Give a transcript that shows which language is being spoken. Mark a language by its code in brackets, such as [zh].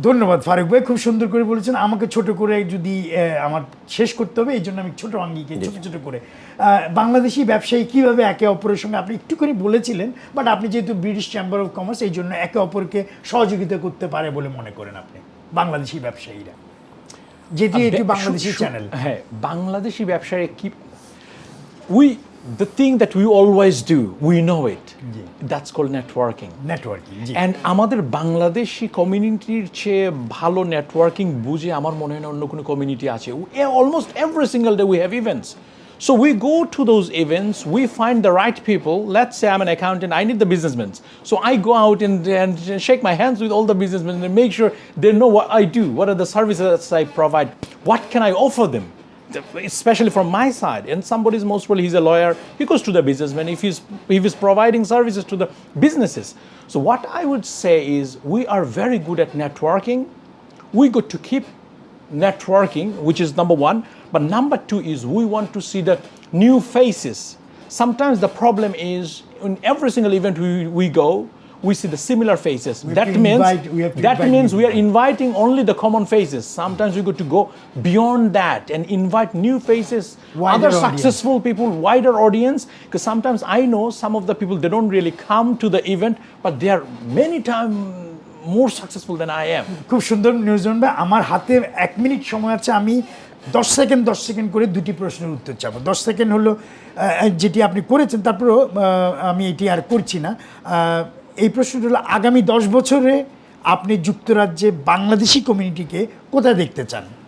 [bn] ধন্যবাদ ফারুক ভাই, খুব সুন্দর করে বলেছেন। আমাকে ছোট করে যদি আমার শেষ করতে হবে, এই জন্য আমি ছোট আঙ্গিকে ছোট করে, বাংলাদেশি ব্যবসায়ী কীভাবে একে অপরের সঙ্গে, আপনি একটু করে বলেছিলেন, বাট আপনি যেহেতু ব্রিটিশ চেম্বার অফ কমার্স, এই জন্য একে অপরকে সহযোগিতা করতে পারে বলে মনে করেন আপনি, বাংলাদেশি ব্যবসায়ীরা, যেটি এটি বাংলাদেশি চ্যানেল? হ্যাঁ, বাংলাদেশি ব্যবসায়ী কি, [en] the thing that we always do, we know it. That's called networking. [bn] And আমাদের বাংলাদেশি কমিউনিটির চেয়ে ভালো নেটওয়ার্কিং বুঝে আমার মনে হয় না অন্য কোনো কমিউনিটি আছে। [en] Almost every single day we have events. So we go to those events, we find the right people. Let's say I'm an accountant, I need the businessmen. So I go out and shake my hands with all the businessmen and make sure they know what I do, what are the services I provide, what can I offer them, especially from my side. And somebody's most probably, he's a lawyer, he goes to the businessman if he's providing services to the businesses. So what I would say is we are very good at networking. We got to keep networking, which is number one. But number two is we want to see the new faces. Sometimes the problem is in every single event we go, we see the similar faces. That means we are inviting only the common faces. Sometimes we got to go beyond that and invite new faces, other successful people, wider audience. Because sometimes I know some of the people, they don't really come to the event, but they are many times more successful than I am. [bn] খুব সুন্দর নিউজন ভাই, আমার হাতে 1 minute সময় আছে, আমি 10 second করে দুটি প্রশ্নের উত্তর চাবো। 10 সেকেন্ড হলো যেটি আপনি করেছেন, তারপরও আমি এটি আর করছি না। এই প্রশ্নটা হলো আগামী 10 বছরে আপনি যুক্তরাজ্যে বাংলাদেশি কমিউনিটিকে কোথায় দেখতে চান?